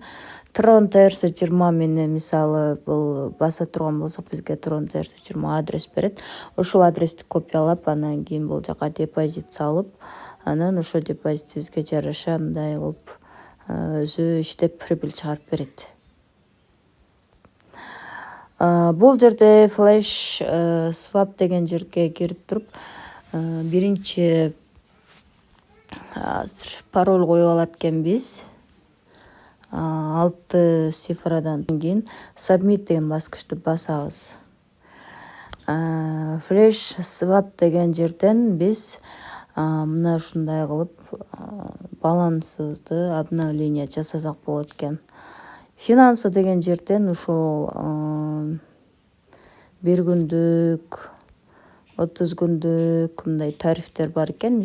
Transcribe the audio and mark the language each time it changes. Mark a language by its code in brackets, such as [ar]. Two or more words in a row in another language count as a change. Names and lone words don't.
[ky] Tron TRS20 менен мисалы бул баса турган болсок, бизге Tron TRS20 адрес берет. Ошол адрести копиялап, анан кийин бул жака депозит салып, анан ошо депозитибизге жараша мындай кылып өзү иштеп прибыль чыгарып берет. Бул жерде [en] flash swap [ky] деген жерге кирип туруп, биринчи пароль коюп алат экенбиз. 6 цифрадан кийин submit деген баскычты басабыз. [en] Flash swap [ky] деген жерден биз мына ушундай кылып балансыбызды обновление жасасак болот экен. Финансы деген жерден ушул 1 күндүк, 30 күндүк мындай тарифтер бар экен.